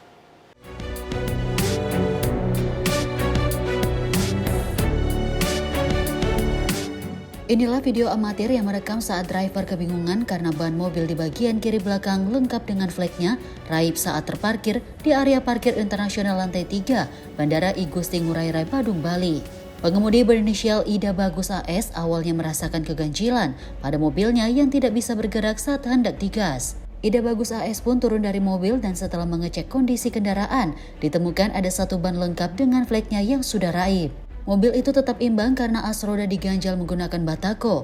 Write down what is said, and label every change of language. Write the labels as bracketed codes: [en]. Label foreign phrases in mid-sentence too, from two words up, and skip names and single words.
[id] Inilah video amatir yang merekam saat driver kebingungan karena ban mobil di bagian kiri belakang lengkap dengan flagnya raib saat terparkir di area parkir internasional lantai 3 Bandara I Gusti Ngurah Rai, Badung, Bali. Pengemudi berinisial Ida Bagus AS awalnya merasakan keganjilan pada mobilnya yang tidak bisa bergerak saat hendak digas. Ida Bagus AS pun turun dari mobil dan setelah mengecek kondisi kendaraan, ditemukan ada satu ban lengkap dengan flagnya yang sudah raib. Mobil itu tetap imbang karena as roda diganjal menggunakan batako.